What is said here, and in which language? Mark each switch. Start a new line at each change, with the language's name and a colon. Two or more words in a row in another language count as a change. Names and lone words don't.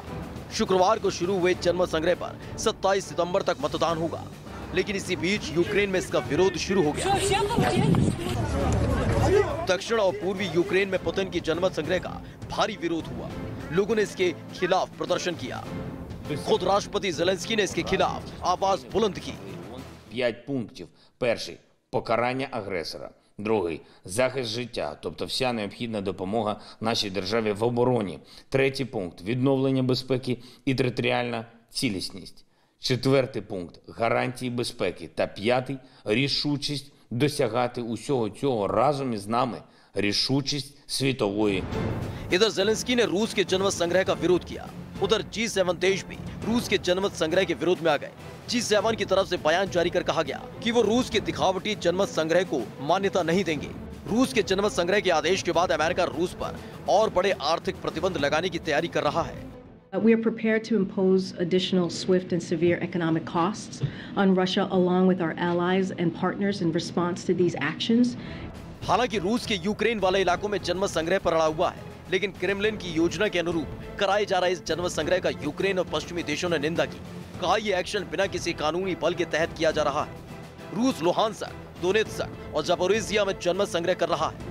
Hindi: शुक्रवार को शुरू हुए जनमत संग्रह पर 27 सितंबर तक मतदान होगा, लेकिन इसी बीच यूक्रेन में इसका विरोध शुरू हो गया। दक्षिण और पूर्वी यूक्रेन में पुतिन की जनमत संग्रह का भारी विरोध हुआ। लोगों ने इसके खिलाफ प्रदर्शन किया। खुद राष्ट्रपति ज़ेलेंस्की ने इसके खिलाफ आवाज बुलंद की।
Ukrainian: 5 пунктів. Перший – покарання агресора. Другий – захист життя, тобто вся необхідна допомога нашій державі в обороні. Третій пункт – відновлення безпеки і територіальна цілісність. Четвертий пункт – гарантії безпеки. Та п'ятий – рішучість досягати усього цього разом із нами. рішучість світової.
Hindi: इधर ज़ेलेंस्की ने रूस के जनमत संग्रह का विरोध किया। उधर G7 देश भी रूस के जनमत संग्रह के विरोध में आ गए। G7 की तरफ से बयान जारी कर कहा गया कि वो रूस के दिखावटी जनमत संग्रह को मान्यता नहीं देंगे। रूस के जनमत संग्रह के आदेश के बाद अमेरिका रूस पर और बड़े आर्थिक प्रतिबंध लगाने की तैयारी कर रहा है।
English: We are prepared to impose additional swift and severe economic costs on Russia along with our allies and partners in response to these actions.
Hindi: हालांकि रूस के यूक्रेन वाले इलाकों में जनमत संग्रह पर अड़ा हुआ है, लेकिन क्रेमलिन की योजना के अनुरूप कराए जा रहे इस जनमत संग्रह का यूक्रेन और पश्चिमी देशों ने निंदा की। कहा यह एक्शन बिना किसी कानूनी बल के तहत किया जा रहा है। रूस लुहानस्क, दोनेत्स्क और जापोरिजिया में जनमत संग्रह कर रहा है।